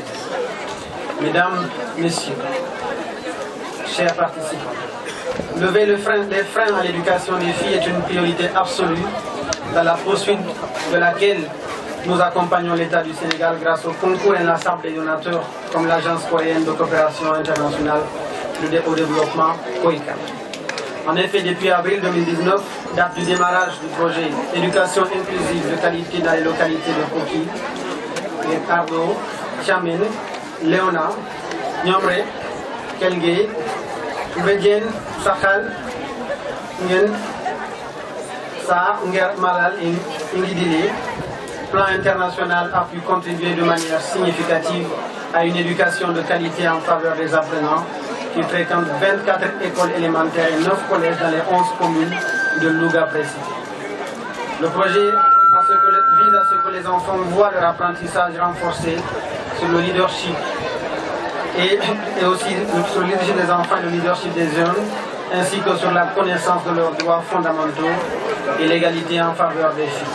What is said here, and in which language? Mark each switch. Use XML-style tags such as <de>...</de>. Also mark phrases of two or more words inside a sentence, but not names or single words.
<fr>Mesdames, Messieurs, chers participants, lever les freins à l'éducation des filles est une priorité absolue dans la poursuite de laquelle nous accompagnons l'État du Sénégal grâce au concours inlassable des donateurs comme l'Agence coréenne de coopération internationale au développement COICA. En effet, depuis avril 2019, date du démarrage du projet Éducation inclusive de qualité dans les localités de Koki, Ardo, Tchamen, Léona, Nyomre, Kelgé, Mbedjen, Sakhal, Ngen, Sa, Nger, Malal et Ngidili, Plan international a pu contribuer de manière significative à une éducation de qualité en faveur des apprenants qui fréquentent 24 écoles élémentaires et 9 collèges dans les 11 communes de Louga précitées. Le projet vise à ce que les enfants voient leur apprentissage renforcé sur le leadership et aussi sur le leadership des enfants et le leadership des jeunes, ainsi que sur la connaissance de leurs droits fondamentaux et l'égalité en faveur des filles.</fr>